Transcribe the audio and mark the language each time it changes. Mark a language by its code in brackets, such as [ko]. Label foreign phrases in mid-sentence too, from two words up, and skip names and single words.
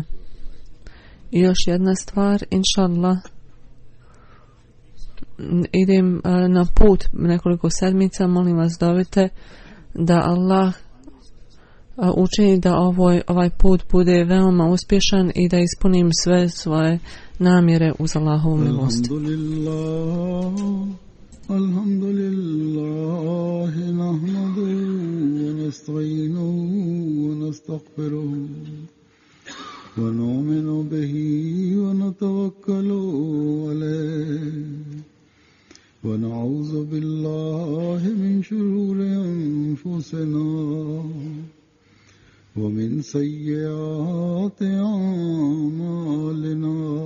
[bs] I još jedna stvar, [ar] إن شاء الله, [bs] idem na put nekoliko sedmica, molim vas dovite da Allah učini da ovaj put bude veoma uspješan i da ispunim sve svoje namjere uz Allahovu milost. [ar] الحمد لله نحمده ونستعينه ونستغفره ونؤمن به ونتوكل عليه ونعوذ بالله من شرور أنفسنا ومن سيئات أعمالنا.